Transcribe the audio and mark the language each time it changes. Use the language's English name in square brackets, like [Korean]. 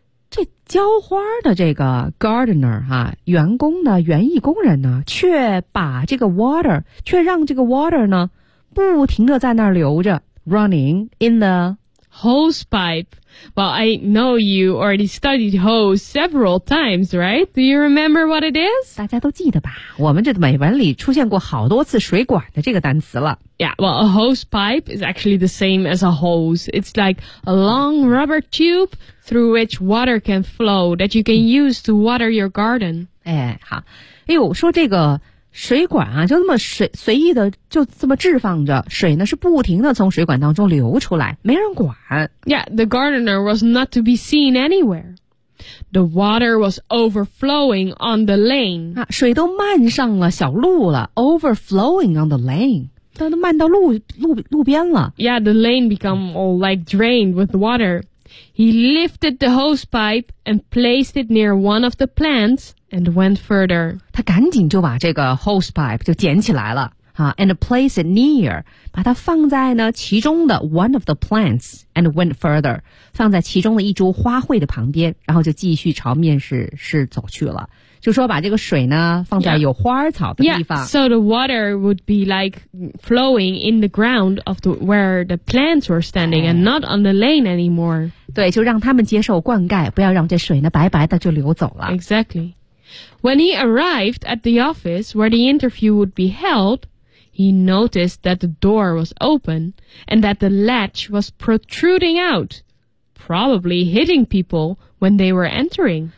[Chinese] 这浇花的这个 gardener 哈、啊，员工呢，园艺工人呢，却让这个 water 呢，不停的在那儿流着 ， [English] running in the hose pipe. Well, I know you already studied hose several times, right? Do you remember what it is? [Chinese] 大家都记得吧？我们这美文里出现过好多次水管的这个单词了。 [English] Yeah, well, a hose pipe is actually the same as a hose. It's like a long rubber tube. Through which water can flow that you can use to water your garden. [Chinese] 哎，好，哎呦，说这个水管啊，就这么随意的就这么置放着，水呢是不停的从水管当中流出来，没人管。 [English] Yeah, the gardener was not to be seen anywhere. The water was overflowing on the lane. [Chinese] 啊，水都漫上了小路了 ， [English] overflowing on the lane. [Chinese] 都漫到路边了。 [English] Yeah, the lane become all like drained with water. He lifted the hose pipe and placed it near one of the plants and went further. [Chinese] 他赶紧就把这个 hose pipe 就捡起来了、啊、 [English] and placed it near, [Chinese] 把它放在呢其中的 [English] one of the plants and went further, [Chinese] 放在其中的一株花卉的旁边然后就继续朝面试走去了。就说把这个水呢放在有花草的地方。 [English] Yeah, so the water would be like flowing in the ground of where the plants were standing and not on the lane anymore. [Chinese] 对，就让他们接受灌溉，不要让这水呢白白的就流走了。 [English] Exactly. When he arrived at the office where the interview would be held, he noticed that the door was open and that the latch was protruding out, probably hitting people when they were entering.